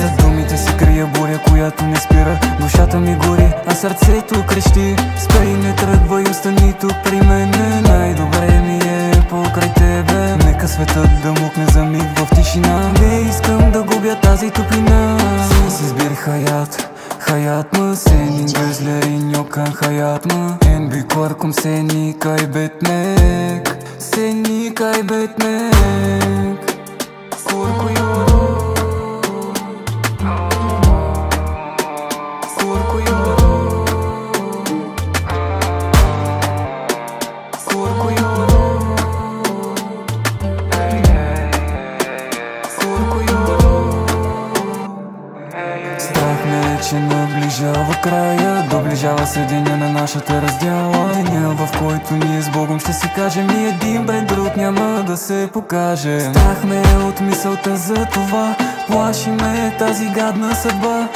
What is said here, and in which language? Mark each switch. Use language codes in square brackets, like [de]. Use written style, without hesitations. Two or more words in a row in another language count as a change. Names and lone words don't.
[bg] За думите си крия буря, която не спира. Душата ми гори, а сърцето крещи. Спри, не тръгвай, остани тук при мене. Най-добре ми е покрай тебе. Нека светът да мукне за миг в тишина. Не искам да губя тази топлина. [tr] Sensiz bir hayat mı senin gözlerin yokken hayat mı? En büyük korkum seni kaybetmek, seni kaybetmek. Korkuyorum, korkuyorum, korkuyorum, korkuyorum. [bg] Страх ме, че наближава края, доближава се деня на нашата раздяла. Деня, в който ние с Богом ще си кажем и един без друг няма да се покаже. Страх ме от мисълта за това, плаши ме тази гадна съдба.